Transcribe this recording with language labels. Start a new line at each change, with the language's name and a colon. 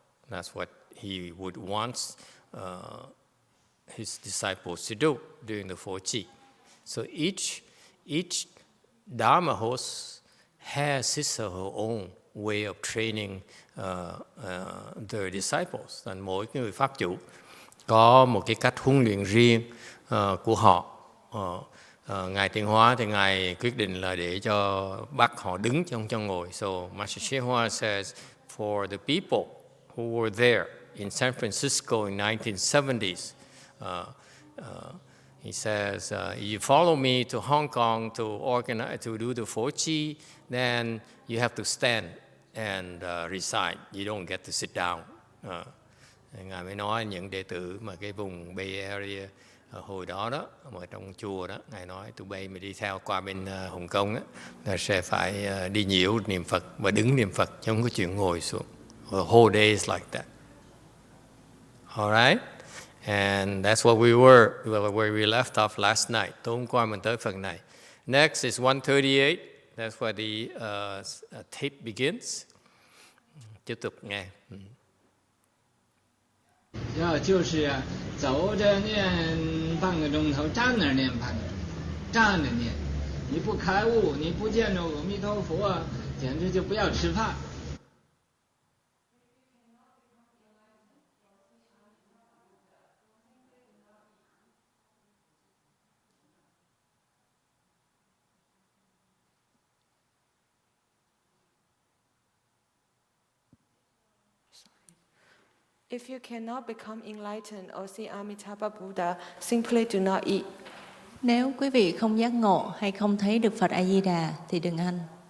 English: That's what he would want his disciples to do during the 4 Chi. So each Dharma host has his or her own way of training their disciples.
Vietnamese: And mỗi người pháp chủ có một cái cách huấn luyện riêng của họ. Ngài Tịnh Hóa thì Ngài quyết định là để cho bắt họ đứng chứ không cho ngồi.
English: So Master Hsien Hoa says, for the people who were there in San Francisco in 1970s, he says, you follow me to Hong Kong to do the 4 Chi, then you have to stand and recite. You don't get to sit down.
Vietnamese: Ngài mới nói những đệ tử mà cái vùng Bay Area hồi đó mà trong chùa đó, Ngài nói tụi bay mà đi theo qua bên Hồng Kông á, là sẽ phải đi nhiễu niệm Phật và đứng niệm Phật, chứ không có chuyện ngồi xuống.
English: The whole day is like that. All right? And that's what where we left off last night.
Vietnamese: Tối hôm qua mình tới phần này.
English: Next is 138. That's where the tape begins.
Vietnamese: Tiếp tục nghe.
Chinese: 就是走着念半个钟头，站那儿念半个钟头，站着念。你不开悟，你不见着阿弥陀佛，简直就不要吃饭。
English: If you cannot become enlightened or see Amitabha Buddha, simply do not eat.
Vietnamese: Nếu quý vị không giác ngộ hay không thấy được Phật A Di Đà thì đừng ăn.